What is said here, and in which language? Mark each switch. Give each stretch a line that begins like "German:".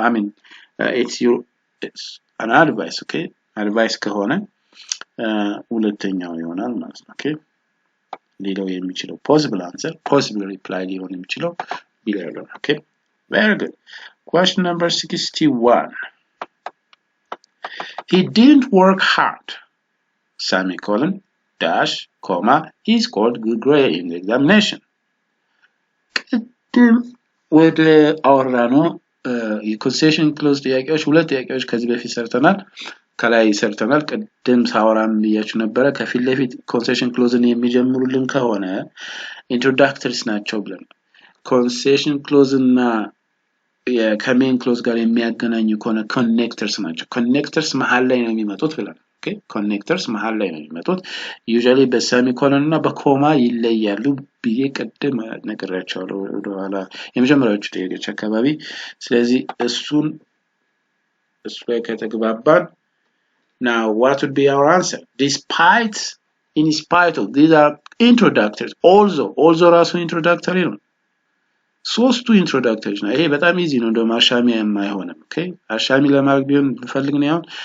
English: I mean it's an advice.
Amharic: Okay, advice ከሆነ ሁለተኛው ይሆናል ማለት ነው። ኦኬ ሌላው የሚችለው possible answer, possible reply ሊሆን የሚችለው ቢለው ነው። ኦኬ very good.
English: Question number 61. He didn't work hard, semicolon, dash, comma, he scored good grade in the examination.
Amharic: ቅድም ወደ አወራነው የኮንሴሽን ክሎዝ ጥያቄዎች ሁለት ጥያቄዎች ከዚህ በፊት ሰርተናል። ከላይ ሰርተናል። ቅድም ሳወራም ብያችሁ ነበረ። ከፊት ለፊት ኮንሴሽን ክሎዝን የሚጀምሩልን ከሆነ ኢንትሮዳክተሪስ ናቸው ብለን ኮንሴሽን ክሎዝ እና ከሜን ክሎዝ ጋር የሚያገናኙ ከሆነ ኮኔክተርስ ናቸው። ኮኔክተርስ መሃል ላይ ነው የሚመጡት ብለን ኦኬ ኮኔክተርስ መሃል ላይ ነው የሚመጡት። ዩዥዋሊ በሰሚኮሎን እና በኮማ ይለያሉ ብዬ ቅድም ነግሬያቸዋለሁ ወደኋላ የመጀመሪያዎቹ ጥያቄዎች አካባቢ። ስለዚህ እሱን ላይ ከተግባባን
English: now what would be our answer? Despite, in spite of, these are introductories.
Amharic: Also ራሱ introductory ነው። ሶስቱ introductories ነው። ይሄ በጣም ኢዚ ነው። እንደውም አሻሚ የማይሆንም ኦኬ አሻሚ ለማድረግ ቢሆን ፈልግ ነው